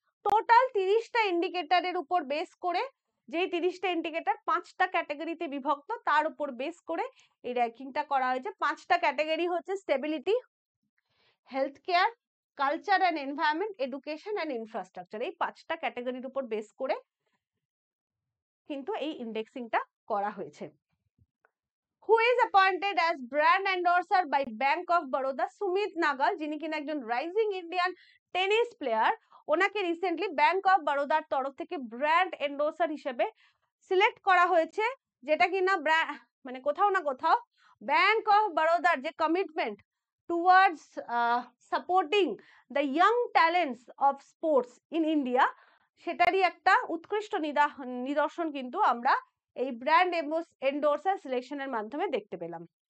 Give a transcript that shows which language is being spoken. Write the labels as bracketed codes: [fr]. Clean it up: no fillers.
[bn] Total 30টা ইন্ডিকেটরের উপর base করে, যেই 30টা ইন্ডিকেটর 5টা ক্যাটাগরিতে বিভক্ত, তার উপর বেস করে এই র্যাঙ্কিংটা করা হয়েছে। 5টা ক্যাটাগরি হচ্ছে stability, health care, culture and environment, education and infrastructure. এই 5টা ক্যাটাগরির উপর বেস করে কিন্তু এই ইন্ডেক্সিংটা করা হয়েছে। [en] Who is appointed as brand endorser by Bank of Baroda? [bn] Sumit নাগাল, যিনি কিনা একজন রাইজিং ইন্ডিয়ান টেনিস প্লেয়ার, ওনাকে রিসেন্টলি ব্যাংক অফ বরোদার তরফ থেকে ব্র্যান্ড এন্ডোর্সার হিসেবে সিলেক্ট করা হয়েছে, যেটা কিনা মানে কোথাও না কোথাও ব্যাংক অফ বরোদার যে commitment towards supporting the young talents of sports in India, সেটারই একটা উৎকৃষ্ট নিদর্শন কিন্তু আমরা এই ব্র্যান্ড এন্ডোর্সার সিলেকশনের মাধ্যমে দেখতে পেলাম।